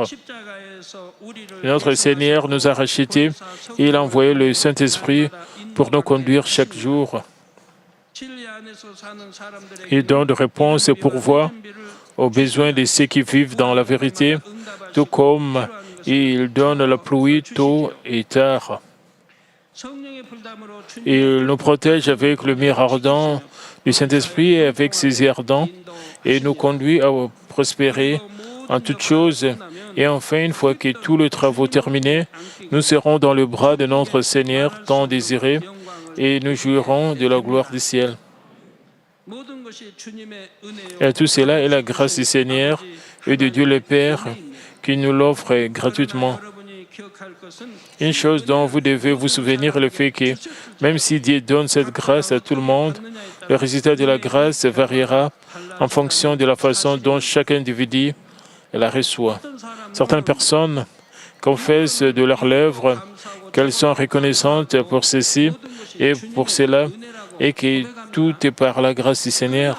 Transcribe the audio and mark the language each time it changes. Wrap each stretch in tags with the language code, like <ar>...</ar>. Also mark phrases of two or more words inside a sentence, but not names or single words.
<fr>Notre Seigneur nous a rachetés et il a envoyé le Saint-Esprit pour nous conduire chaque jour. Il donne des réponses et pourvoit aux besoins de ceux qui vivent dans la vérité, tout comme il donne la pluie tôt et tard.</fr> <ko>성령의 불담으로</ko> <fr>Il nous protège avec le mire ardent du Saint-Esprit et avec ses yeux ardents et nous conduit à prospérer en toutes choses. Et enfin, une fois que tous les travaux terminés, nous serons dans le bras de notre Seigneur tant désiré et nous jouirons de la gloire du ciel.</fr> <ko>모든 것이 주님의 은혜요.</ko> <fr>Et tout cela est la grâce du Seigneur et de Dieu le Père qui nous l'offre gratuitement.</fr> <ko>여러분이 기억할 것은</ko> <fr>Une chose dont vous devez vous souvenir est le fait que même si Dieu donne cette grâce à tout le monde, le résultat de la grâce variera en fonction de la façon dont chaque individu la reçoit. Certaines personnes confessent de leurs lèvres qu'elles sont reconnaissantes pour ceci et pour cela et que tout est par la grâce du Seigneur.</fr>